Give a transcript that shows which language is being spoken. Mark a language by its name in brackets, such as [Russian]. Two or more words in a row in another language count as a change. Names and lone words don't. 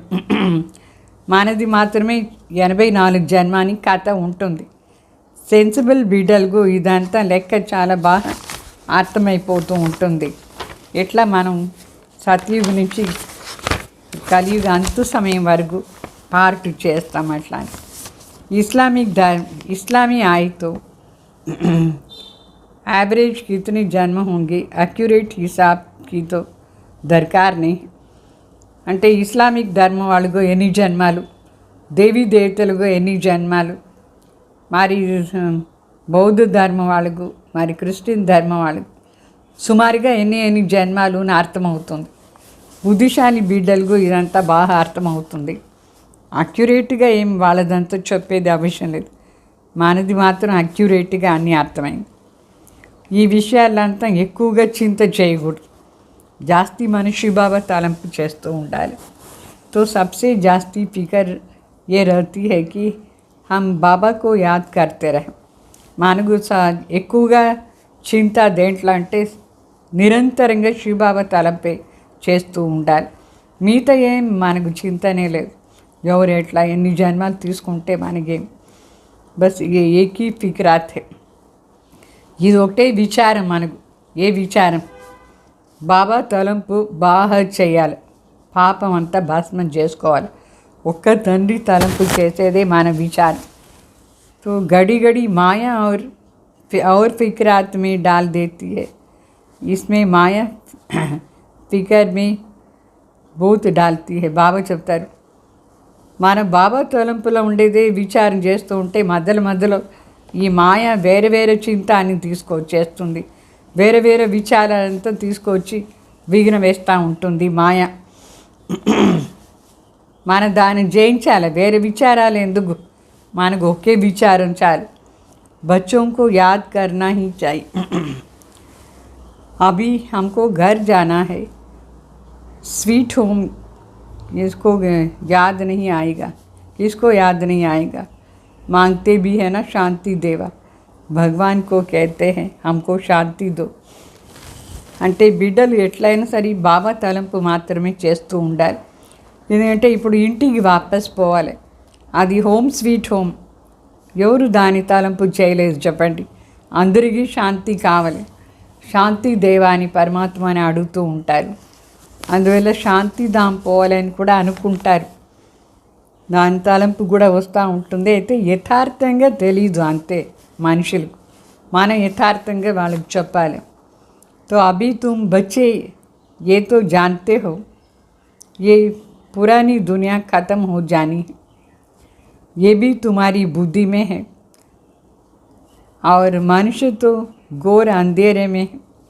[Telugu] మనది మాత్రమే 84 జన్మాని కథ ఉంటుంది. సెన్సిబుల్ బిడ్డలకు ఇదంతా లెక్క చాలా బాగా అర్థమైపోతూ ఉంటుంది. ఎట్లా మనం సత్యుగ నుంచి కలియుగ అంత సమయం వరకు పార్క్ చేస్తాం. [Hindi] అట్లా इस्लामी आए तो एवरेज कितने जन्म होंगे, एक्यूरेट हिसाब की तो दरकार नहीं. [Telugu] అంటే ఇస్లామిక్ ధర్మం వాళ్ళకు ఎన్ని జన్మాలు, దేవీ దేవతలకు ఎన్ని జన్మాలు, మరి బౌద్ధ ధర్మం వాళ్ళకు, మరి క్రిస్టియన్ ధర్మం వాళ్ళకు సుమారుగా ఎన్ని జన్మాలు అని అర్థమవుతుంది. బుద్ధిశాలి బిడ్డలకు ఇదంతా బాగా అర్థమవుతుంది. అక్యురేట్గా ఏం వాళ్ళదంతా చెప్పేది అవసరం లేదు. మనది మాత్రం అక్యురేట్గా అన్నీ అర్థమైంది. ఈ విషయాలంతా ఎక్కువగా చింత చేయకూడదు. జాస్తి మనిషి బాబా తలంపు చేస్తూ ఉండాలి. [Hindi] तो सबसे जास्ती फिक्र ये रहती है कि हम బాబా को याद करते रहें. [Telugu] మనకు ఎక్కువగా చింత దేంట్లో అంటే నిరంతరంగా శివబాబా తలంపే చేస్తూ ఉండాలి. మిగతా ఏం మనకు చింతనే లేదు. ఎవరు ఎట్లా ఎన్ని జన్మాలు తీసుకుంటే మనకేం, [Hindi] बस एकी फिक्राते. [Telugu] ఇది ఒకటే విచారం మనకు. ఏ విచారం? బాబా తలంపు బాగా చేయాలి, పాపం అంతా భస్మం చేసుకోవాలి. ఒక్క తండ్రి తలంపు చేసేదే మన విచారం. [Hindi] तो घड़ी घड़ी माया और फिक्रात में डाल देती है. इसमें माया फिक्र में बहुत डालती है. [Telugu] బాబా చెప్తారు, మన బాబా తలంపులో ఉండేదే విచారం చేస్తూ ఉంటే మధ్యలో మధ్యలో ఈ మాయ వేరే వేరే చింత అని తీసుకొచ్చేస్తుంది. వేరే వేరే విచారాలంతా తీసుకొచ్చి విఘ్నం వేస్తూ ఉంటుంది మాయ. మనం దాన్ని జయించాలి. వేరే విచారాలు ఎందుకు, మనకు ఒకే విచారం చాలు. [Hindi] बच्चों को याद करना ही चाहिए. अभी हमको घर जाना है. [English] sweet home [Hindi] इसको याद नहीं आएगा. किसको याद नहीं आएगा? मांगते भी है ना शांति देवा. भगवान को कहते हैं हमको शांति दो. [Telugu] అంటే బిడ్డలు ఎట్లయినా సరే బాబా తలంపు మాత్రమే చేస్తూ ఉండాలి. ఎందుకంటే ఇప్పుడు ఇంటికి వాపస్ పోవాలి. అది [English] home sweet home. [Telugu] ఎవరు దాని తలంపు చేయలేదు చెప్పండి. అందరికీ శాంతి కావాలి. శాంతి దేవాని పరమాత్మని అడుగుతూ ఉంటారు. అందువల్ల శాంతి ధామ్ పోవాలని కూడా అనుకుంటారు. దాని తలంపు కూడా వస్తూ ఉంటుంది. అయితే యథార్థంగా తెలీదు అంతే మనుషులకు. మనం యథార్థంగా వాళ్ళకి చెప్పాలి. [Hindi] तो अभी तुम बच्चे ये तो जानते हो ये पुरानी दुनिया ख़त्म हो जानी है. ये भी तुम्हारी बुद्धि में है. और मनुष्य तो घोर अंधेरे में है.